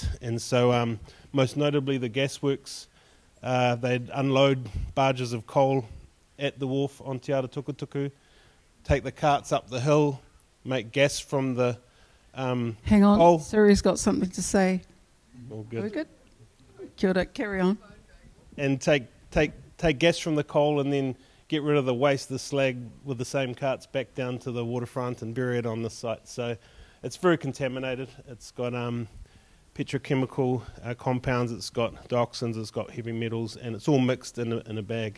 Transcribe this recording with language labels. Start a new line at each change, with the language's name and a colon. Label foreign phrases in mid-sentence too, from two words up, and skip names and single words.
English: And so most notably the gasworks, they'd unload barges of coal at the wharf on Te Ara Tukutuku, take the carts up the hill, make gas from the Hang on, coal. Siri's got something to say. All good. We're good?
Māori: Kia ora,
English: carry on. And take gas from the coal and then get rid of the waste, the slag, with the same carts back down to the waterfront and bury it on the site. So it's very contaminated. It's got petrochemical compounds, it's got dioxins, it's got heavy metals, and it's all mixed in a bag.